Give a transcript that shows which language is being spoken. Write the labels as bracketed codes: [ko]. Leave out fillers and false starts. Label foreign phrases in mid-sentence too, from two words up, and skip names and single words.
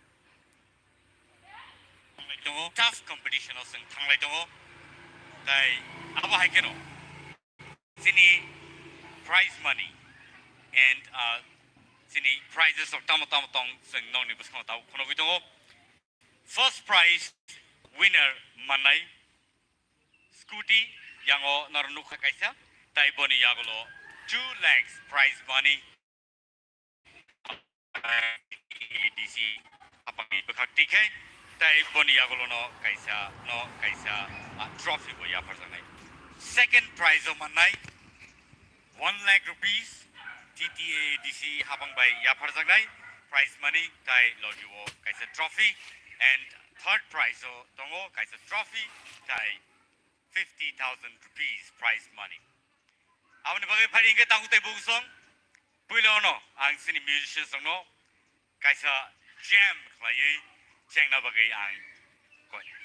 [en] Tough competition [trp] o sing thanglai tongo. Dai, aba hai keno. Sini [en] prize money and [trp] sini prizes of tamo tong sing nong ni buskong tau kono bitongo. [en] First prize winner [trp] manai scooty yang o narunuk kaisa. Dai boni yagolo 2 lakhs [en] prize money. [trp] ADC apang ibakti kai tai boni yagolo no kaisa trophy bo ya parsanai [en] second prize [trp] of manai 1 [en] lakh rupees [trp] TTA ADC hapang by ya parsanai [en] prize money [trp] tai logiwo kaisa [en] trophy and third prize [trp] o tongo kaisa trophy tai 50,000 rupees [en] prize money [trp] awani bagai phari inge tangu tai bungsong puilono ang sini musicians no kaisa jam khlai chengna bagai ang koi